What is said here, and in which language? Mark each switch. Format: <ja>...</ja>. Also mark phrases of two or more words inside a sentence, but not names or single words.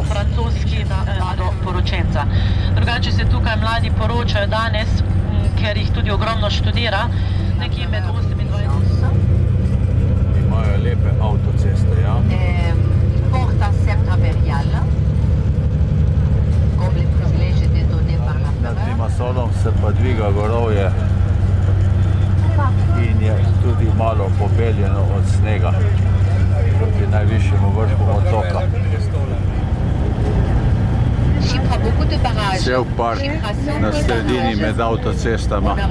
<sl>Francoski poročenca. Drugače se tukaj mladi poročajo danes, ker jih tudi ogromno študira, nekje med 28. Imajo lepe avtoceste, ja. Porta Septraverjala,</sl> <fr>comme les privilèges étaient donnés par la</fr> <sl>Nad Limassolom se pa dviga gorovje in je tudi malo pobeljeno od snega proti najvišjemu vrhu otoka. Cel park na sredini med avtocestama.</sl>